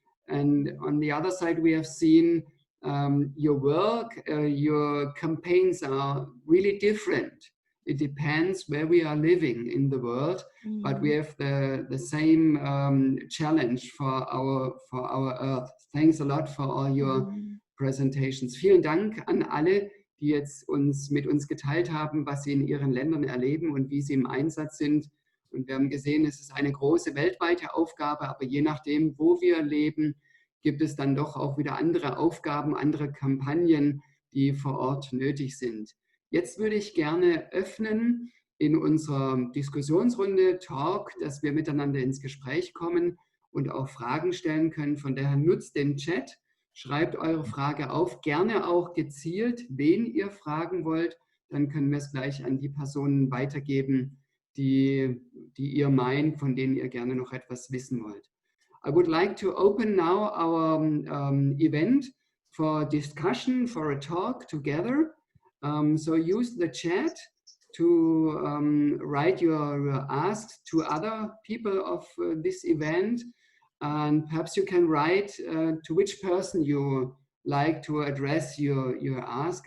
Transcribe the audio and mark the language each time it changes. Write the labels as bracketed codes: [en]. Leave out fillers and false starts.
[en] And on the other side, we have seen your work, your campaigns are really different. It depends where we are living in the world, but we have the same challenge for our Earth. Thanks a lot for all your presentations. [de] Vielen Dank an alle, die jetzt mit uns geteilt haben, was sie in ihren Ländern erleben und wie sie im Einsatz sind. Und wir haben gesehen, es ist eine große weltweite Aufgabe, aber je nachdem, wo wir leben, gibt es dann doch auch wieder andere Aufgaben, andere Kampagnen, die vor Ort nötig sind. Jetzt würde ich gerne öffnen in unserer Diskussionsrunde Talk, dass wir miteinander ins Gespräch kommen und auch Fragen stellen können. Von daher nutzt den Chat, schreibt eure Frage auf, gerne auch gezielt, wen ihr fragen wollt. Dann können wir es gleich an die Personen weitergeben, die ihr meint, von denen ihr gerne noch etwas wissen wollt. [en] I would like to open now our event for discussion, for a talk together. So use the chat to write your asks to other people of this event. And perhaps you can write to which person you like to address your ask.